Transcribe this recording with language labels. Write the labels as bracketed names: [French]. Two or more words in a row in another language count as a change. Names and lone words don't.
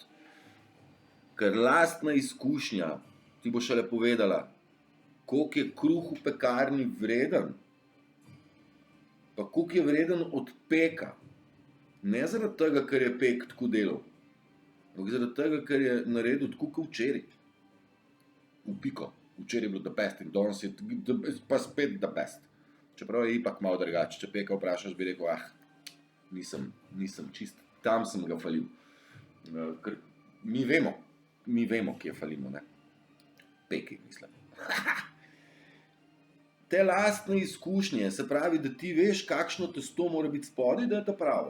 [Slovenian] Ker lastna izkušnja ti bo šele povedala, koliko je kruh v pekarni vreden, pa koliko je vreden od peka. Ne zaradi tega, ker je pek tako delal, ampak zaradi tega, ker je naredil tako kot včeraj. V piko. Včeraj je bilo [English] the best [Slovenian] in danes je pa spet [English] the best. [Slovenian] Čeprav je ipak malo drugače. Če peka vprašaš, bi rekel, nisem čist. Tam sem ga falil. Ker mi vemo, kje falimo, ne. Peki, mislim. Te lastne izkušnje, se pravi, da ti veš, kakšno testo mora biti spodaj, da je ta pravo.